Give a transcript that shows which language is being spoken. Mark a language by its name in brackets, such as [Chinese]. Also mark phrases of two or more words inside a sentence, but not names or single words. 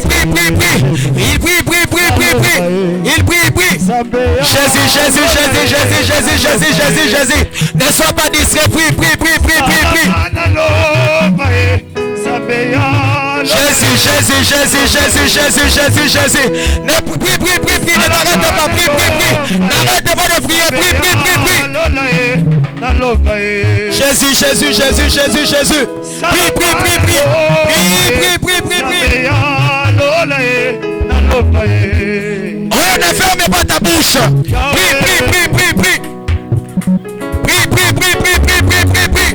[French] Jésus. Ne sois pas distrait. Prie. Jésus. Jésus, Jésus, Jésus, Jésus, Jésus, Jésus. Ne prie, prie, prie, prie, ne t'arrête pas, prie, prie, prie. N'arrête pas de prier, prie, prie, prie, prie. Jésus, Jésus, Jésus, Jésus, Jésus. Prie, prie, prie, prie. Prie, prie, prie, prie, prie. Oh, ne ferme pas ta bouche. Prie, prie, prie, prie, prie. Prie, prie, prie, prie, prie, prie, prie, prie.